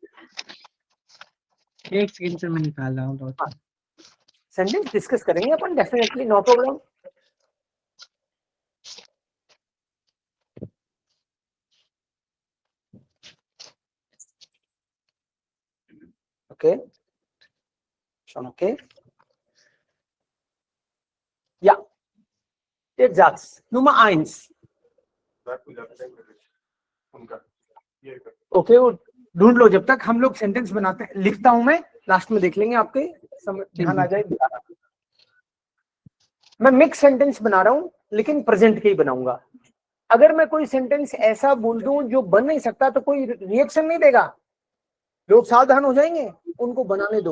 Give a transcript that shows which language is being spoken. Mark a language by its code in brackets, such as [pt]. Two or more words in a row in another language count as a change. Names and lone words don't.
[hi] एक सेकंड से मैं निकाल रहा हूँ। [en] sentence discuss [hi] करेंगे अपन डेफिनेटली, [en] no problem. [hi] ओके, [de] schon okay? Ja, der Satz Nummer 1. [hi] ओके, वो ढूंढ लो जब तक हम लोग सेंटेंस बनाते हैं, लिखता हूं मैं, लास्ट में देख लेंगे, आपके ध्यान आ जाए। मैं [en] mix sentence [hi] बना रहा हूं लेकिन प्रेजेंट के ही बनाऊंगा। अगर मैं कोई सेंटेंस ऐसा बोल दूं जो बन नहीं सकता तो कोई रिएक्शन नहीं देगा, लोग सावधान हो जाएंगे, उनको बनाने दो।